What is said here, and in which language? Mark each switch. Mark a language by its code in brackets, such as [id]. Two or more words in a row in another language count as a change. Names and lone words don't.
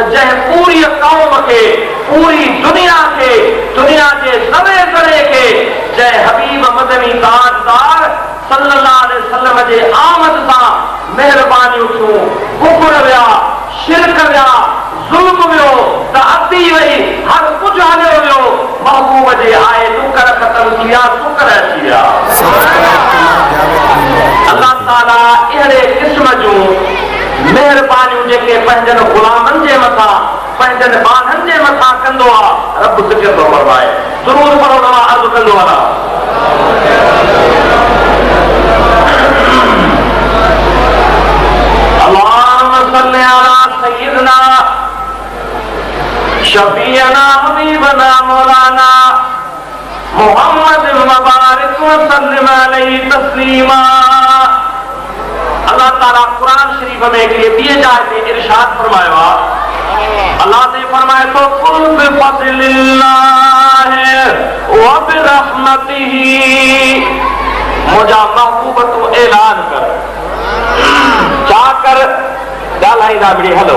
[sd] जंहिं पूरी क़ौम खे, पूरी दुनिया खे, दुनिया जे सभे ज़रे खे जंहिं हबीब मदनी ताजदार [ar] صلى الله عليه وسلم [sd] जे आमद सां महिरबानियूं थियूं, कुफर विया, शिरक विया, ज़ुल्म वियो, ताती वई, हर कुझु हलियो वियो, महबूब जे आए डुकर ख़तम थी विया, शुक्र अची विया। अल्लाह ताला अहिड़े क़िस्म जूं महिरबानियूं जेके पंहिंजनि ग़ुलामनि जे मथां, पंहिंजनि ॿारनि जे मथां कंदो आहे, रब ज़िक्र थो फरमाए। ज़रूर पढ़ो, तव्हां अर्ज़ु कंदो वञा। [ar] اللهم صل على سيدنا شفيعنا حبيبنا مولانا محمد مبارك وسلم عليه تسليما. [sd] अल्लाह ताला कुरान शरीफ में हिकिड़ी ॿिए जाइ ते इरशाद फरमायो आहे। [ur] اللہ نے فرمائے تو [ar] قل بفضل الله وبرحمته, [sd] मुंहिंजा महबूब तूं ऐलान कर। छा कर? ॻाल्हाईंदा मिड़ी हलो।